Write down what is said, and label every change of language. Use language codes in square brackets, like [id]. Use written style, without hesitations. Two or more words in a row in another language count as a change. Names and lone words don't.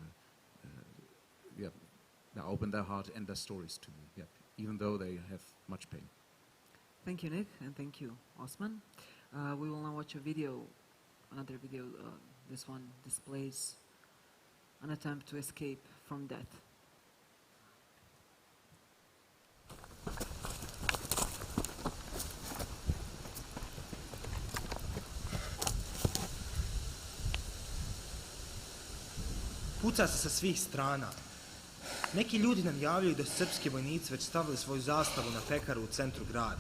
[en] They opened their heart and their stories to me. Even though they have much pain. Thank you, Nick, and thank you, Osman. We will now watch a video, another video. This one displays an attempt to escape from death. [bs] Puca se sa svih strana. Neki ljudi nam javljaju da su srpski vojnici već stavili svoju zastavu na pekaru u centru grada.